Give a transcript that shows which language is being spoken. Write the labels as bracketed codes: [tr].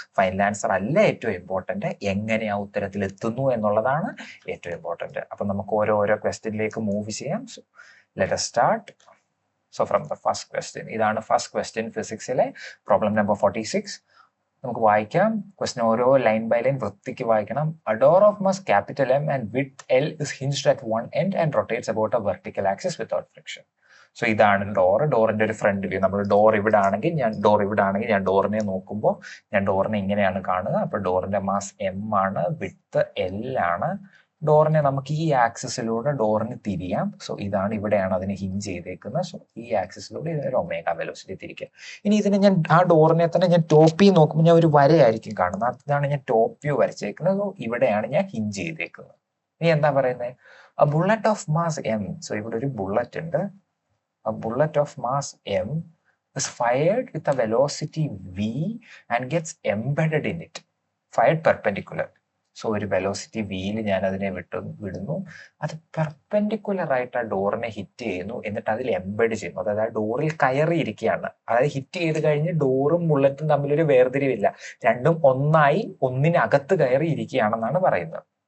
[ml] Final answer അല്ല ഏറ്റവും important, എങ്ങനെ ആ ഉത്തരത്തിൽ എത്തുന്നു എന്നുള്ളതാണ് ഏറ്റവും ഇമ്പോർട്ടന്റ്. അപ്പൊ നമുക്ക് ഓരോ ക്വസ്റ്റ്യനിലേക്ക് മൂവ് ചെയ്യാം. [en] Let us start. So from the first question, [ml] ഇതാണ് ഫസ്റ്റ് ക്വസ്റ്റ്യൻ ഫിസിക്സിലെ പ്രോബ്ലം നമ്പർ 46. നമുക്ക് വായിക്കാം. ക്വസ്റ്റ്യൻ ഓരോ ലൈൻ ബൈ ലൈൻ വൃത്തിക്ക് വായിക്കണം. [en] A door of mass capital M and width L is hinged at one end and rotates about a vertical axis without friction. [ml] So ഇതാണ് ഡോറിന്റെ ഒരു front view. നമ്മൾ door ഇവിടെ ആണെങ്കിൽ ഞാൻ ഡോറിനെ നോക്കുമ്പോൾ ഞാൻ ഡോറിനെ ഇങ്ങനെയാണ് കാണുക. അപ്പൊ ഡോറിന്റെ മാസ് എം ആണ്, വിഡ്ത്ത് എൽ ആണ്. ഡോറിനെ നമുക്ക് ഈ ആക്സിസിലൂടെ ഡോറിന് തിരിയാം. സോ ഇതാണ്, ഇവിടെയാണ് അതിനെ ഹിഞ്ച് ചെയ്തേക്കുന്നത്. സോ ഈ ആക്സിസിലൂടെ ഇതിനൊരു ഒമേഗ വെലോസിറ്റി തിരിക്കുക. ഇനി ഇതിനെ ഞാൻ ആ ഡോറിനെ തന്നെ ഞാൻ ടോപ്പ് വ്യൂ നോക്കുമ്പോൾ ഞാൻ ഒരു വരയായിരിക്കും കാണുന്നത്. അതാണ് ഞാൻ ടോപ്പ് വ്യൂ വരച്ചേക്കുന്നത്. സോ ഇവിടെയാണ് ഞാൻ ഹിഞ്ച് ചെയ്തേക്കുന്നത്. ഇനി എന്താ പറയുന്നത്? [en] a bullet of mass m. [ml] So ഇവിടെ ഒരു ബുള്ളറ്റ് ഉണ്ട്. [en] a bullet of mass m is fired with a velocity v and gets embedded in it. Fired perpendicular. [ml] So ഒരു വെലോസിറ്റി വിയിൽ ഞാൻ അതിനെ വിടുന്നു. അത് പെർപെൻഡിക്കുലർ ആയിട്ട് ആ ഡോറിനെ ഹിറ്റ് ചെയ്യുന്നു. എന്നിട്ട് അതിൽ എംബെഡ് ചെയ്യുന്നു. അതായത് ആ ഡോറിൽ കയറിയിരിക്കുകയാണ്. അതായത് ഹിറ്റ് ചെയ്ത് കഴിഞ്ഞ് ഡോറും ബുള്ളറ്റും തമ്മിലൊരു വേർതിരിവില്ല. രണ്ടും ഒന്നായി ഒന്നിനകത്ത് കയറി ഇരിക്കുകയാണെന്നാണ് പറയുന്നത്.